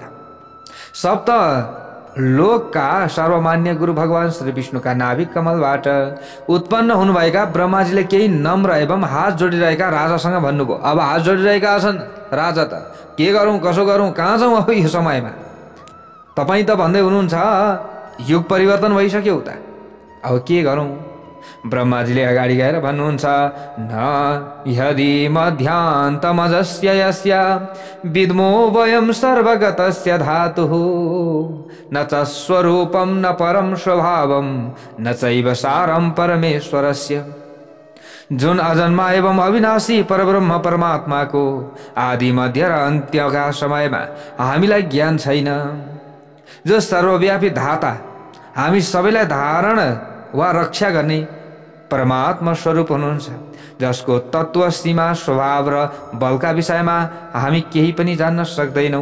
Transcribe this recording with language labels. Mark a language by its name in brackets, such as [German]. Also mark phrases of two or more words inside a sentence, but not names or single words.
[Nepali] सप्त लोकका सर्वमान्य गुरु भगवान श्री विष्णुका नाभिक कमलबाट उत्पन्न हुनुभएका ब्रह्माजीले केही नम्र एवं हात जोडिरहेका राजासँग भन्नुभयो। अब हात जोडिरहेका छन् राजा, त के गरौँ कसो गरौँ, कहाँ जाउँ अब यो समयमा? तपाईँ त भन्दै हुनुहुन्छ युग परिवर्तन भइसक्यो उता, अब के गरौँ? ब्रह्माजीले अगाडि गएर भन्नुहुन्छ, [Sanskrit] न यदि मध्यान्तमजस्य यस्य विद्मो वयं सर्वगतस्य धातुः न च स्वरूपं न परं स्वभावं न चैव सारं परमेश्वरस्य। [Nepali] जुन अजन्मा एवं अविनाशी परब्रह्म परमात्माको आदि मध्य र अन्त्यका समयमा हामीलाई ज्ञान छैन, जो सर्वव्यापी धाता, हामी सबैलाई धारण वा रक्षा गर्ने परमात्मा स्वरूप हुनुहुन्छ, जसको तत्व सीमा स्वभाव र बलका विषयमा हामी केही पनि जान्न सक्दैनौँ।